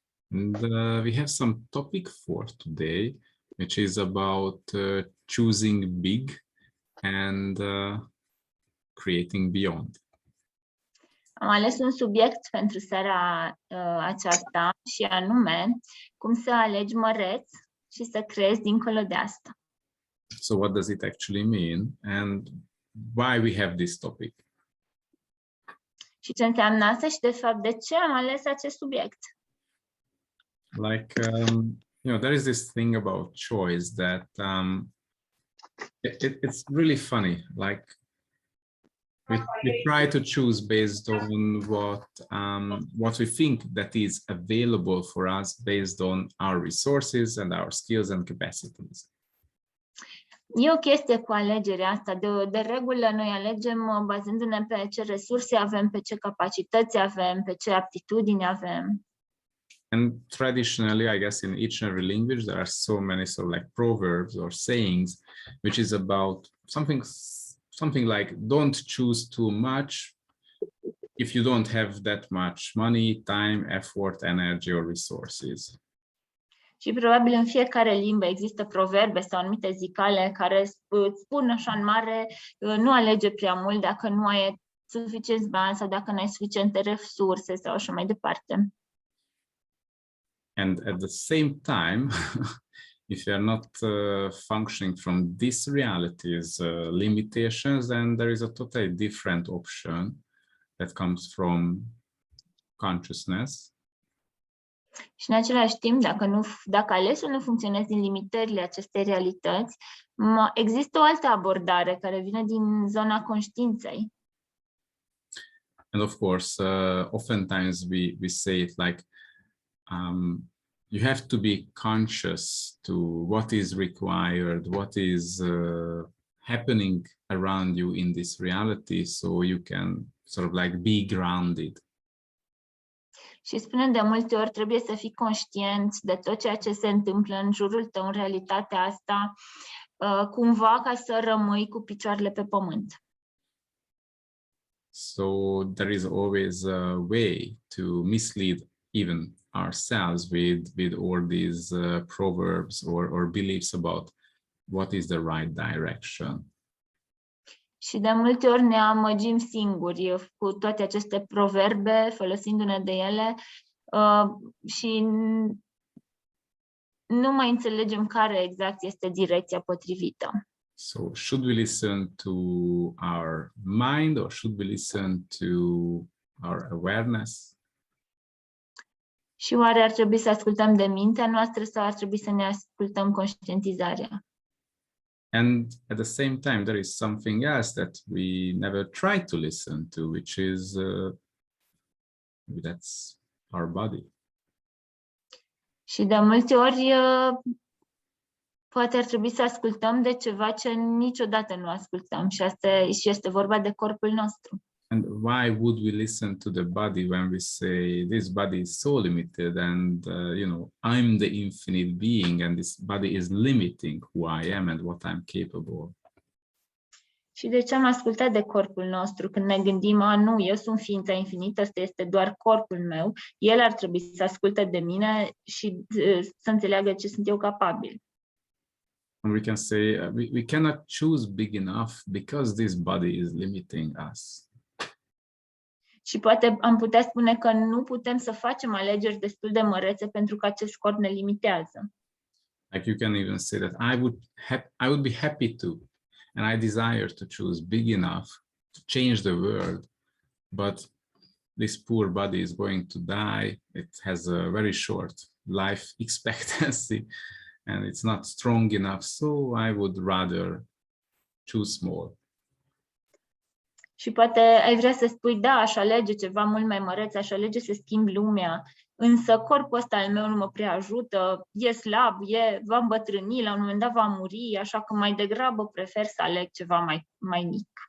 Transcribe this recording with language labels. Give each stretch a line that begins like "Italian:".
English: And we have some topic for today, which is about choosing big and creating beyond.
Romanian: Am ales un subiect pentru seara aceasta și anume cum să alegi măreț și să creezi dincolo de asta.
English: So what does it actually mean and why we have this topic?
Romanian: Și ce înseamnă asta și de fapt de ce am ales acest subiect?
English: Like, there is this thing about choice that it's really funny. Like, we try to choose based on what we think that is available for us based on our resources and our skills and capacities.
Romanian: E o chestie cu alegerea asta. De regulă noi alegem bazându-ne pe ce resurse avem, pe ce capacități avem, pe ce aptitudini avem.
English: And traditionally, I guess in each and every language, there are so many sort of like proverbs or sayings, which is about something like, don't choose too much if you don't have that much money, time, effort, energy, or resources.
Romanian: Și probabil în fiecare limbă există proverbe sau anumite zicale care îți spun așa în mare, nu alege prea mult dacă nu ai suficienți bani sau dacă nu ai suficiente resurse sau așa mai departe.
English: And at the same time, if you are not functioning from these realities, limitations, then there is a totally different option that comes from consciousness.
Romanian: Și în același timp, dacă alesul nu funcționează din limitările acestei realități, există o altă abordare care vine din zona conștiinței.
English: And of course, oftentimes we say it like, you have to be conscious to what is required, what is happening around you in this reality, so you can sort of like be grounded.
Romanian: Și spunem de multe ori, trebuie să fii conștient de tot ceea ce se întâmplă în jurul tău, în realitatea asta, cumva ca să rămâi cu picioarele pe pământ.
English: So there is always a way to mislead even ourselves with all these proverbs or beliefs about what is the right direction.
Romanian: Și de multe ori ne amăgim singuri cu toate aceste proverbe, folosindu-ne de ele și nu mai înțelegem care exact este direcția potrivită.
English: So should we listen to our mind or should we listen to our awareness?
Romanian: Și oare ar trebui să ascultăm de mintea noastră sau ar trebui să ne ascultăm conștientizarea?
English: And at the same time, there is something else that we never try to listen to, which is that's our body.
Romanian: Și de multe ori poate ar trebui să ascultăm de ceva ce niciodată nu ascultăm și este vorba de corpul nostru.
English: And why would we listen to the body when we say this body is so limited and I'm the infinite being and this body is limiting who I am and what I'm capable?
Romanian: Și de ce am ascultat de corpul nostru când ne gândim, nu, eu sunt ființa infinită, ăsta este doar corpul meu, el ar trebui să asculte de mine și să înțeleagă ce sunt eu capabil.
English: And we can say we cannot choose big enough because this body is limiting us.
Romanian: Și poate am putea spune că nu putem să facem alegeri destul de mărețe pentru că acest corp ne limitează.
English: Like you can even say that I would be happy to, and I desire to choose big enough to change the world, but this poor body is going to die. It has a very short life expectancy, and it's not strong enough, so I would rather choose small.
Romanian: Și poate ai vrea să spui, da, aș alege ceva mult mai măreț, aș alege să schimb lumea, însă corpul ăsta al meu nu mă prea ajută, e slab, va îmbătrâni, la un moment dat va muri, așa că mai degrabă prefer să aleg ceva mai mic.